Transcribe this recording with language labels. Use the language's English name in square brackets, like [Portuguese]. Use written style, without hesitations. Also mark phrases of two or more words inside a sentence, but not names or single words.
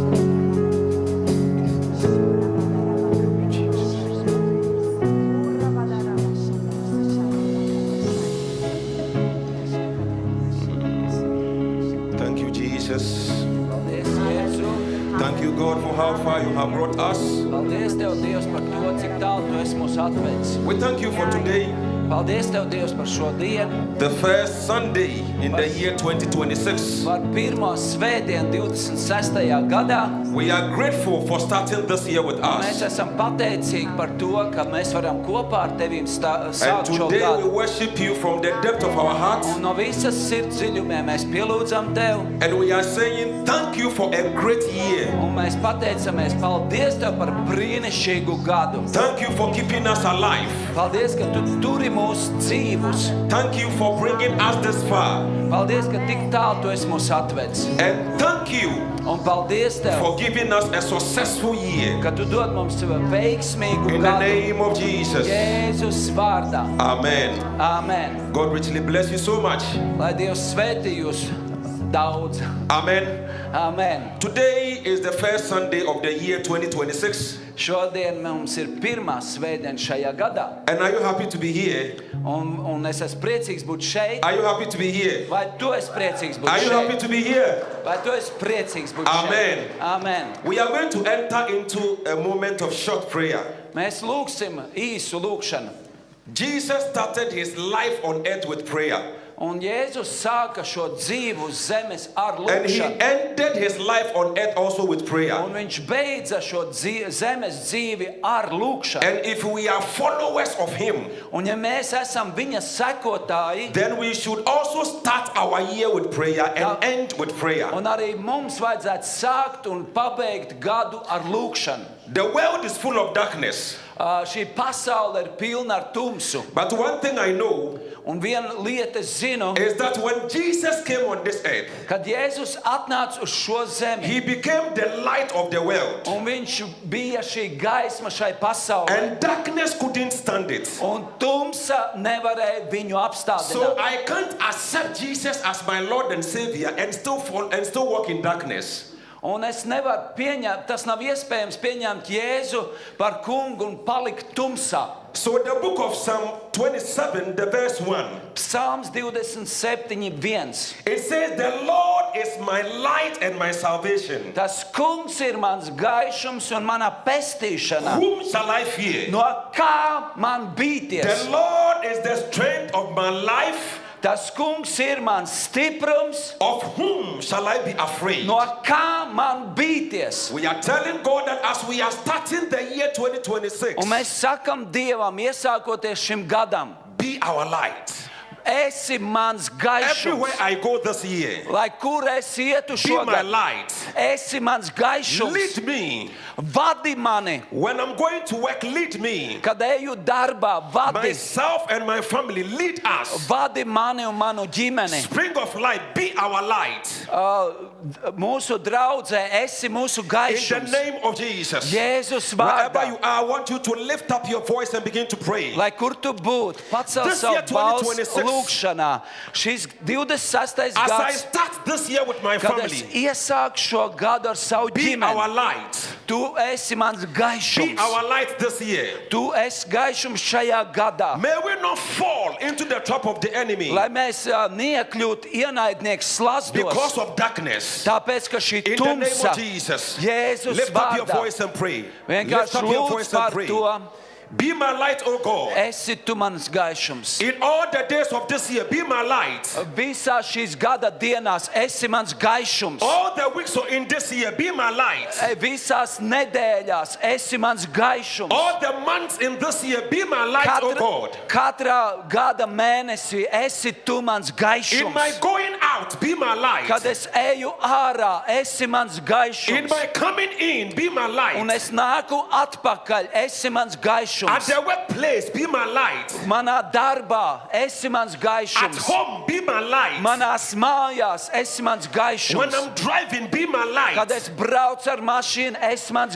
[English] Thank you, Jesus. [Latvian] Paldies, Jēzu. [English] Thank you, God, for how far you have brought us. [Latvian] Paldies Tev, Dievs, par to, cik tālu Tu esi mūs atvedis. [English] We thank you for today, [Latvian] Paldies Tev, Dievs, par šo dienu, [English] the first Sunday in the year 2026. [Latvian] par pirmo svētdienu 26. gadā. [English] We are grateful for starting this year with [Latvian] Mēs [English] us. [Latvian] esam pateicīgi par to, ka mēs varam kopā ar Tevīm [English] And [Latvian] sākt šo [English] today we [Latvian] gadu. [English] worship you from the depth of our hearts. [Latvian] Un no visas sirds dziļumiem mēs pielūdzam Tev. [English] And we are saying thank you for a great year. [Latvian] Un mēs pateicamies, paldies Tev par brīnišķīgu gadu. [English] Thank you for keeping us alive. [Latvian] Paldies, ka Tu turi mūs dzīvus. [English] Thank you for bringing us this far. [Latvian] Paldies, ka tik tālu Tu esi mūs atvedis. [English] And thank you [Latvian] Un paldies Tev, [English] for giving us a successful year. [Latvian] ka Tu dod mums veiksmīgu [English] In the [Latvian] gadu. [English] name of Jesus. [Latvian] Jēzus vārdā. [English] Amen. [Latvian] Amen. [English] God richly bless you so much. [Latvian] Lai Dievs svētī jūs daudz. [English] Amen. [Latvian] Amen. [English] Today is the first Sunday of the year 2026. [Latvian] Šodien mums ir pirmā svētdiena šajā gadā. [English] And are you happy to be here? [Latvian] Un es esmu priecīgs būt šeit. [English] Are you happy to be here? [Latvian] Vai tu esi priecīgs būt [English] Are you happy [Latvian] šeit? [English] to be here? [Latvian] Vai tu esi priecīgs būt [English] Amen. [Latvian] šeit? Amen. [English] We are going to enter into a moment of short prayer. [Latvian] Mēs lūgsim īsu lūgšanu. [English] Jesus started his life on earth with prayer. [Latvian] Un Jēzus sāka šo dzīvu uz zemes ar [English] And he [Latvian] lūgšanu. [English] ended his life on earth also with prayer. [Latvian] Un viņš beidza šo zemes dzīvi ar lūgšanu. [English] And if we are followers of him, [Latvian] Un ja mēs esam viņa sekotāji, [English] then we should also start our year with prayer and end with prayer. [Latvian] un arī mums vajadzētu sākt un pabeigt gadu ar lūgšanu. [English] The world is full of darkness. [Latvian] Šī pasaule ir pilna ar tumsu. [English] But one thing I know [Latvian] Un viena lieta es zinu, [English] is that when Jesus came on this earth, [Latvian] kad Jēzus atnāca uz šo zemi, [English] he became the light of the world. [Latvian] un viņš bija šī gaisma šai pasaulē, [English] And darkness couldn't stand it. [Latvian] un tumsa nevarēja viņu [English] So [Latvian] apstādināt. [English] I can't accept Jesus as my Lord and Savior and still walk in darkness. [Latvian] Un es nevaru pieņemt, tas nav iespējams pieņemt Jēzu par kungu un palikt tumsā. [English] So the book of Psalm 27, the verse 1, Psalms 27:1. it says, "The Lord is my light and my salvation. [Latvian] Tas kungs ir mans gaišums un mana pestīšana. [English] Whom shall I fear? [Latvian] No kā man bīties? [English] The Lord is the strength of my life. [Latvian] Tas kungs ir mans stiprums. [English] Of whom shall I be afraid?" [Latvian] No kā man bīties? [English] We are telling God that as we are starting the year 2026, [Latvian] Un mēs sakam Dievam, iesākoties šim gadam, [English] be our light. [Latvian] esi mans [English] Everywhere [Latvian] gaišums. [English] I go this year, [Latvian] Lai kur es ietu [English] be my [Latvian] šogad, [English] light. [Latvian] esi mans gaišums. [English] Lead me. [Latvian] Vadi mani, [English] When I'm going to work, lead me. [Latvian] kad eju darbā, vadi. [English] Myself and my family, lead us. [Latvian] Vadi mani un manu ģimeni. [English] Spring of light, be our light. [Latvian] Mūsu draudzē esi mūsu [English] In the [Latvian] gaišums. [English] name of Jesus. [Latvian] Jēzus [English] Wherever [Latvian] vārdā. [English] you are, I want you to lift up your voice and begin to pray. [Latvian] Lai kur tu būtu, pacel [English] This year, [Latvian] savu balsi 2026. lūgšanā. Šis 26. [English] As I [Latvian] gads, [English] start this year with my [Latvian] kad es [English] family, [Latvian] iesāku šo gadu ar savu [English] be our [Latvian] ģimeni, [English] light. [Latvian] tu esi mans [English] Be [Latvian] gaišums. [English] our light this year. [Latvian] Tu esi gaišums šajā gadā. [English] May we not fall into the trap of the enemy [Latvian] Lai mēs neiekļūtu ienaidnieku [English] because [Latvian] slazdos, [English] of darkness. [Latvian] tāpēc, ka šī [English] In the name [Latvian] tumsa, [English] of Jesus, [Latvian] Jēzus [English] lift up your [Latvian] vārdā, [English] voice and pray. Lift [Latvian] vienkārši [English] up your [Latvian] lūdz [English] voice and [Latvian] par [English] pray. [Latvian] to, [English] Be my light, O God. [Latvian] esi tu mans gaišums. [English] In all the days of this year, be my light. [Latvian] Visā šīs gada dienās esi mans gaišums. [English] All the weeks in this year, be my light. [Latvian] Visās nedēļās esi mans gaišums. [English] All the months in this year, be my light, O God. [Latvian] Katrā gada mēnesī esi tu mans [English] In [Latvian] gaišums. [English] my going out, be my light. [Latvian] Kad es eju ārā, esi mans [English] In [Latvian] gaišums. [English] my coming in, be my [Latvian] Un [English] light. [Latvian] es nāku atpakaļ, esi mans [English] At [Latvian] gaišums. [English] the workplace, be my light. [Latvian] Manā darbā, esi mans [English] At [Latvian] gaišums. [English] home, be my light. [Latvian] Manās mājās, esi mans [English] When [Latvian] gaišums. [English] I'm driving, be my light. [Latvian] Kad es braucu ar mašīnu, esi mans